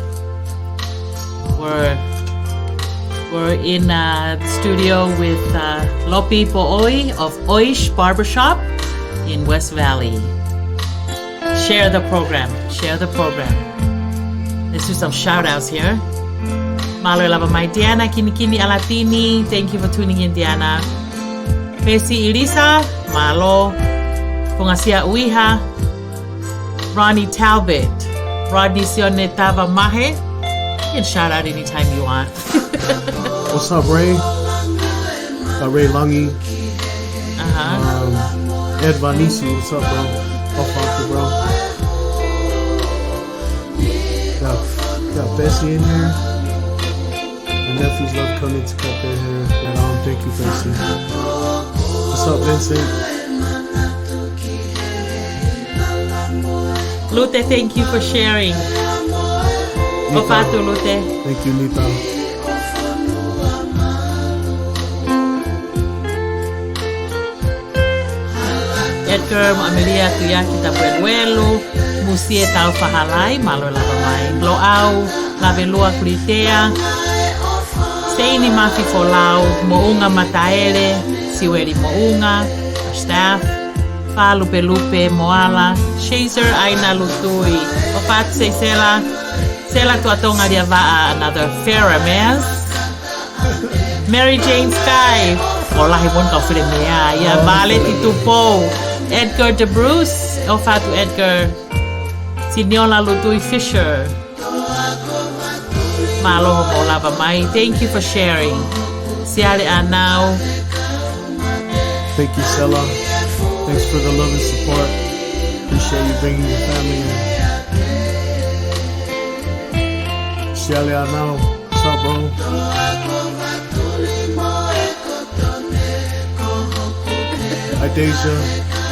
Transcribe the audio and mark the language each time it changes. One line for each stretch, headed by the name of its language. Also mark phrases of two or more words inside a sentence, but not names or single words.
English: We're in the studio with Lopi Po'oi of Oish Barbershop in West Valley. Share the program. Let's do some shout outs here.
Tongan: Malo lava mai Diana Kinikini Alatini.
English: Thank you for tuning in, Diana. Pesi Elisa, Malo. Pungasia Uiha. Ronnie Talbot. Rodney Sione Tava Mahe. You can shout out anytime you want. What's up, Ray? Ray Lungy. Ed Vanisi, what's up, bro? Off bro. Got Bessie in here. My nephews love coming to cut their hair. Thank you, Bessie. What's up, Vincent? Lute, thank you for sharing. Opatu, Lute. Thank you, Nita. Edgar, Amelia, Tuyaki, Tapueluelu, Musie, Tau Fahalai,
Tongan: Malo Lavamai,
English: Loau, Lavelua, Kuritea, Seini Mafi Folau, Mounga Mataele, Siweri Mounga, our staff, Fa Lupe Lupe, Moala, Shazer, Aina Lutui, Opat Sela, Sela Tuatonga Diavaa, another Farrah Maz, Mary Jane Sky, Olahi Bon Kaufrimea, Ya Vale Titupo, Edgar De Bruce, Ofatu Edgar, Sinyola Lutui Fisher,
Tongan: Malo Olava Mai.
English: Thank you for sharing. Siale Anau. Thank you, Sela. Thanks for the love and support. Appreciate you bringing your family in. Siale Anau. What's up, bro? Hi, Deja.